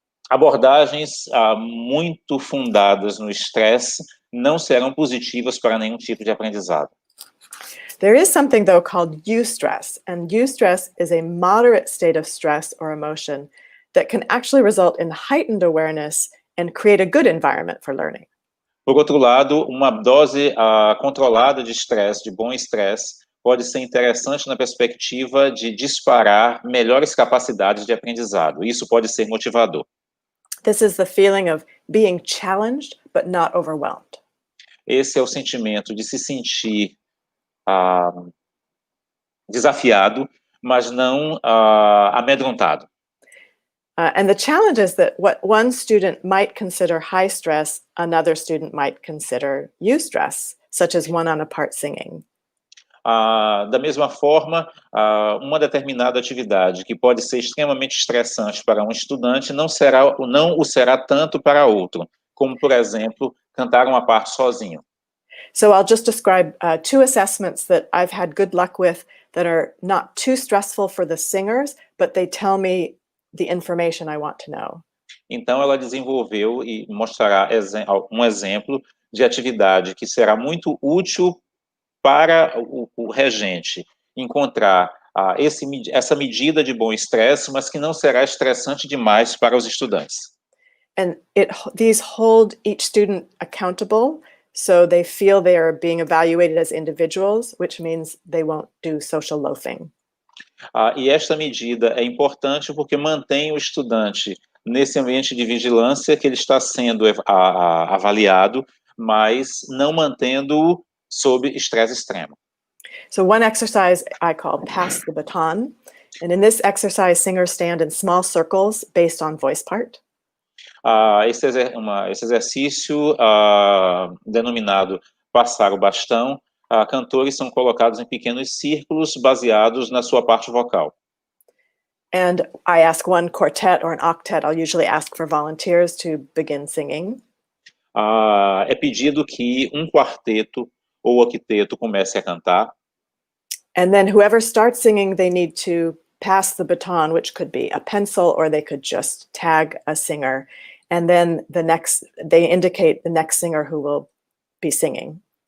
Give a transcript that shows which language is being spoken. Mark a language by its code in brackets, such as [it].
[pt] Abordagens muito fundadas no estresse não serão positivas para nenhum tipo de aprendizado. [en] There is something, though, called eustress, and eustress is a moderate state of stress or emotion that can actually result in heightened awareness and create a good environment for learning. [pt] Por outro lado, uma dose controlada de estresse, de bom estresse, pode ser interessante na perspectiva de disparar melhores capacidades de aprendizado. Isso pode ser motivador. [en] This is the feeling of being challenged but not overwhelmed. [pt] Esse é o sentimento de se sentir desafiado, mas não amedrontado. [en] And the challenge is that what one student might consider high stress, another student might consider eustress, such as one on a part singing. [pt] Da mesma forma, uma determinada atividade que pode ser extremamente estressante para um estudante não o será tanto para outro, como, por exemplo, cantar uma parte sozinho. [en] So I'll just describe two assessments that I've had good luck with that are not too stressful for the singers, but they tell me the information I want to know. [pt] Então, ela desenvolveu e mostrará um exemplo de atividade que será muito útil para o regente encontrar essa medida de bom estresse, mas que não será estressante demais para os estudantes. [en] And these hold each student accountable, so they feel they are being evaluated as individuals, which means they won't do social loafing. [pt] E esta medida é importante porque mantém o estudante nesse ambiente de vigilância que ele está sendo avaliado, mas não mantendo-o sob estresse extremo. [en] So one exercise I call Pass the Baton. And in this exercise, singers stand in small circles based on voice part. [pt] Esse exercício denominado Passar o Bastão, cantores são colocados em pequenos círculos baseados na sua parte vocal. [en] And I ask one quartet or an octet, I'll usually ask for volunteers to begin singing. [pt] É pedido que um quarteto ou octeto comece a cantar. [en] And then whoever starts singing, they need to pass the baton, which could be a pencil, or they could just tag a singer. And then they indicate the next singer who will be singing.